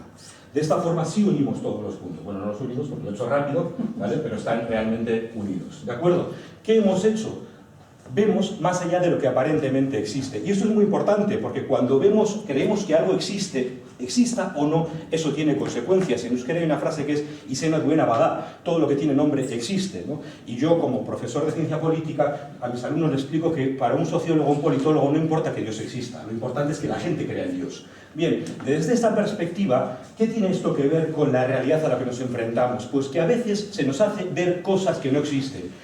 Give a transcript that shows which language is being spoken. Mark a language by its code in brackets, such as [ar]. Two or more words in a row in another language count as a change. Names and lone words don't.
[es] De esta forma sí unimos todos los puntos. Bueno, no los unimos porque lo he hecho rápido, ¿vale? Pero están realmente unidos. ¿De acuerdo? ¿Qué hemos hecho? Vemos más allá de lo que aparentemente existe. Y esto es muy importante porque cuando creemos que algo existe, exista o no, eso tiene consecuencias. En euskera hay una frase que es [eu] "Izena duena bada", [es] todo lo que tiene nombre existe, ¿no? Y yo, como profesor de ciencia política, a mis alumnos les explico que para un sociólogo o un politólogo no importa que Dios exista, lo importante es que la gente crea en Dios. Bien, desde esta perspectiva, ¿qué tiene esto que ver con la realidad a la que nos enfrentamos? Pues que a veces se nos hace ver cosas que no existen.